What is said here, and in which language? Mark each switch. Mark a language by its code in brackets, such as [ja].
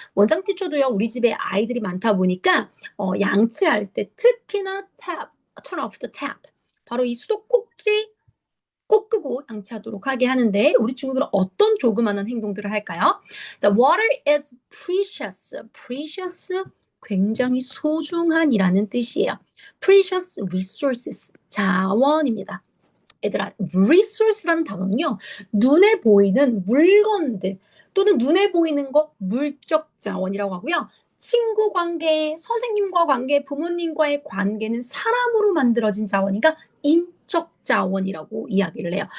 [ko] 원장 티처도요, 우리 집에 아이들이 많다 보니까 양치할 때 특히나 [en] turn off the tap. [ko] 바로 이 수도꼭지 꼭 끄고 양치하도록 하게 하는데 우리 친구들은 어떤 조그마한 행동들을 할까요? [en] 자, water is precious. [ko] precious, 굉장히 소중한이라는 뜻이에요. precious resources, 자원입니다. 얘들아, resource라는 단어는요, 눈에 보이는 물건들 또는 눈에 보이는 것, 물적 자원이라고 하고요. 친구 관계, 선생님과 관계, 부모님과의 관계는 사람으로 만들어진 자원이니까 인적 자원이라고 이야기를 해요.